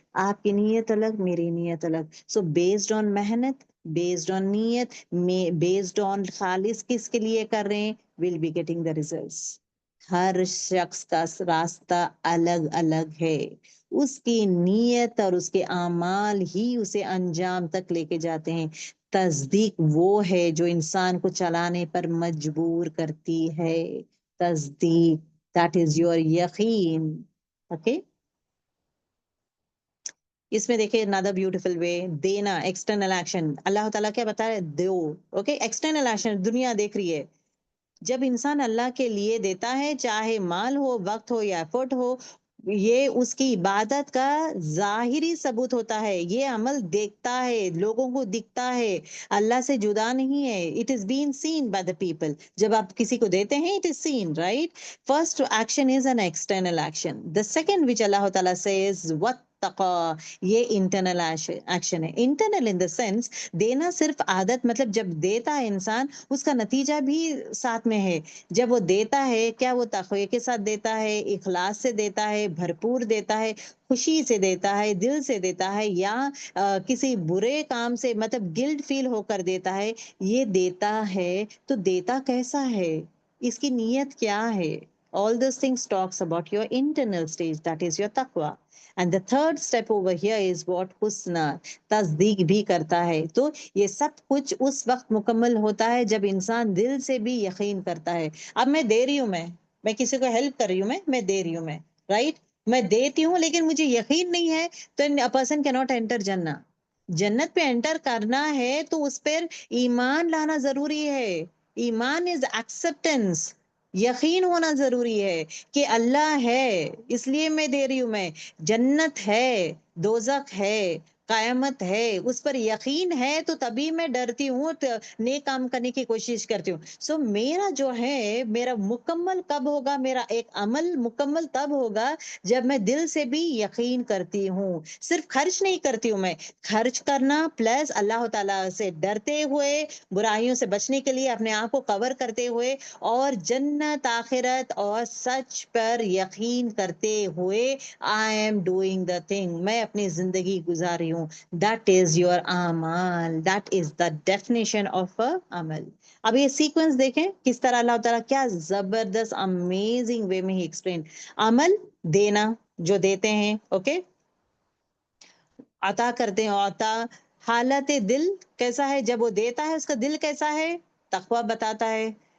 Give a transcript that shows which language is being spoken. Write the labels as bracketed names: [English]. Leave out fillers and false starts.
[Urdu] آپ کی نیت الگ، میری نیت الگ. سو بیسڈ آن محنت، بیسڈ آن نیت، بیسڈ آن خالص کس کے لیے کر رہے ہیں، [English] we'll be getting the results. [Urdu] ہر شخص کا راستہ الگ الگ ہے. اس کی نیت اور اس کے اعمال ہی اسے انجام تک لے کے جاتے ہیں. تصدیق وہ ہے جو انسان کو چلانے پر مجبور کرتی ہے. تصدیق، [English] that is your [Urdu] یقین. اوکے، اس میں دیکھیں [English] another beautiful way. [Urdu] دینا، external action. اللہ تعالیٰ کیا بتا رہے، دو. اوکے، external action دنیا دیکھ رہی ہے. جب انسان اللہ کے لیے دیتا ہے، چاہے مال ہو، وقت ہو یا ایفرٹ ہو، یہ اس کی عبادت کا ظاہری ثبوت ہوتا ہے. یہ عمل دیکھتا ہے، لوگوں کو دکھتا ہے، اللہ سے جدا نہیں ہے. [English] It is been seen by the people. [Urdu] جب آپ کسی کو دیتے ہیں، [English] It is seen, right. First action is an external action. The second which Allah تعالیٰ says واتقا، [Urdu] یہ انٹرنل ایکشن ہے. انٹرنل ان دا سینس، دینا صرف عادت، مطلب جب دیتا ہے انسان، اس کا نتیجہ بھی ساتھ میں ہے. جب وہ دیتا ہے، کیا وہ تقوی کے ساتھ دیتا ہے، اخلاص سے دیتا ہے، بھرپور دیتا ہے، خوشی سے دیتا ہے، دل سے دیتا ہے، یا کسی برے کام سے مطلب گلٹ فیل ہو کر دیتا ہے. یہ دیتا ہے تو دیتا کیسا ہے، اس کی نیت کیا ہے. [English] All those things talks about your internal stage, that is your taqwa. And the third step over here is what husna, [Urdu] تصدیق بھی کرتا ہے. تو یہ سب کچھ اس وقت مکمل ہوتا ہے جب انسان دل سے بھی یقین کرتا ہے. اب میں دے رہی ہوں، میں کسی کو ہیلپ کر رہی ہوں، میں دے رہی ہوں، رائٹ، میں دیتی ہوں، لیکن مجھے یقین نہیں ہے، تو [English] a person cannot enter [Urdu] جنہ. جنت پہ انٹر کرنا ہے تو اس پر ایمان لانا ضروری ہے. ایمان از ایکسپٹنس، یقین ہونا ضروری ہے کہ اللہ ہے، اس لیے میں دے رہی ہوں. میں جنت ہے، دوزخ ہے، قیامت ہے، اس پر یقین ہے، تو تبھی میں ڈرتی ہوں، نیک کام کرنے کی کوشش کرتی ہوں. سو میرا جو ہے، میرا مکمل کب ہوگا، میرا ایک عمل مکمل تب ہوگا جب میں دل سے بھی یقین کرتی ہوں. صرف خرچ نہیں کرتی ہوں، میں خرچ کرنا پلس اللہ تعالیٰ سے ڈرتے ہوئے، برائیوں سے بچنے کے لیے اپنے آپ کو کور کرتے ہوئے، اور جنت، آخرت اور سچ پر یقین کرتے ہوئے [English] I am doing the thing، [Urdu] میں اپنی زندگی گزار رہی ہوں. [English] That is your عمل. That is the definition of a عمل. [Urdu] اب یہ سیکوینس دیکھیں کس طرح اللہ تعالیٰ کیا زبردست امیزنگ وے میں ہی ایکسپلین. عمل، دینا، جو دیتے ہیں، اوکے، عطا کرتے ہیں. عطا، حالت دل کیسا ہے جب وہ دیتا ہے، اس کا دل کیسا ہے، تقوی بتاتا ہے.